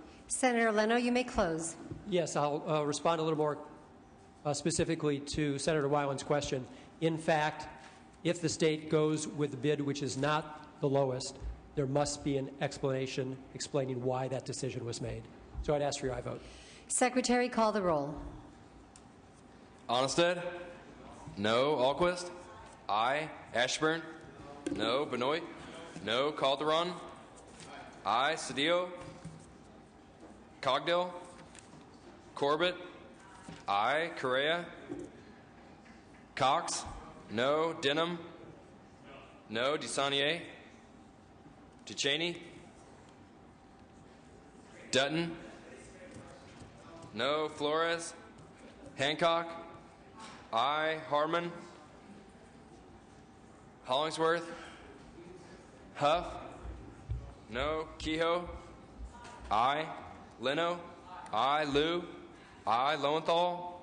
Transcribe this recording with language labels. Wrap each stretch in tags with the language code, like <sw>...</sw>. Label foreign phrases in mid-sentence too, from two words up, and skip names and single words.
<en>Senator Leno, you may close. Yes, I'll respond a little more specifically to Senator Wyland's question. In fact, if the state goes with the bid which is not the lowest, there must be an explanation explaining why that decision was made. So I'd ask for your aye vote. Secretary, call the roll. Onnested? No. Alquist? Aye. Ashburn? No. Benoit? No. Calderon? Aye. Cedillo? Cogdill? Corbett? Aye. Correa? Cox? No. Denham? No. DeSaulnier? Ducheney? Dutton? No. Flores? Hancock? Aye. Harmon? Hollingsworth. Huff. No. Kehoe. Aye. Leno. Aye. Liu. Aye. Lowenthal.</en>